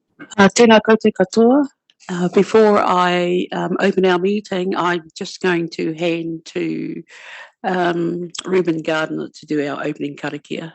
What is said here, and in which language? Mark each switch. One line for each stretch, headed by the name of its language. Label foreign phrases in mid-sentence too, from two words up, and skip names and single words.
Māori: Tēnā koutou katoa.
English: Before I open our meeting, I'm just going to hand to Ruben Gardner to do our opening karakia.